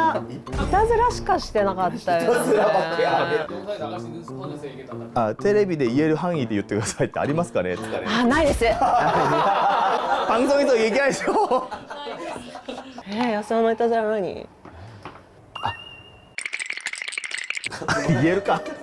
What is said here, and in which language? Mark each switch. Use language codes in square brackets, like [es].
[ja] いたずらしかしてなかったよね [ko] 영상에 나갈 수 있는 스펀에서 얘기했단 말이야. [ja] あテレビで言える範囲で言ってくださいってありますかねあないです [ko] 방송에서 얘기하죠 [ja] 安尾のいたずら何言えるか